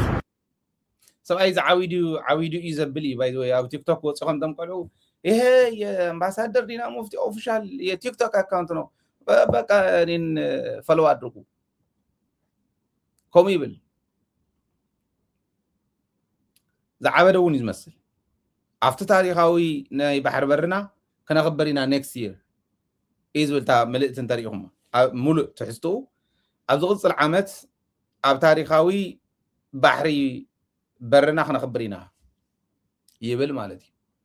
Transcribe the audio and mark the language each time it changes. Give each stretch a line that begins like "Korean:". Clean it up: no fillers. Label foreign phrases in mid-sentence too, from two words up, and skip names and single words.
Tigrinya: ሰብኣይ ዓዊዱ እዩ ዘብል እዩ ባይ ዘ ወይ ኣብ ቲክቶክ ወፅኾም ተምቀልዑ
Amharic: ይሄ የአምባሳደር ዲና ሙፍቲ ኦፊሻል የቲክቶክ አካውንት ነው በቃ እኔን ፈሎ አድርጉ
Tigrinya: ከምኡ ይብል ዝዓበደ እውን እዩ ዝመስል ኣብቲ ታሪካዊ ናይ ባሕር በርና ክነኽበር ኢና
English: next year
Tigrinya: እዩ ዝብል እታ መልእክቲ እንተሪኢኹም ሙሉእ ትሕዝትኡ ኣብ ዝቕፅል ዓመት ኣብ ታሪካዊ ባሕሪ በርና ክነኽብር ኢና ይብል ማለት እዩ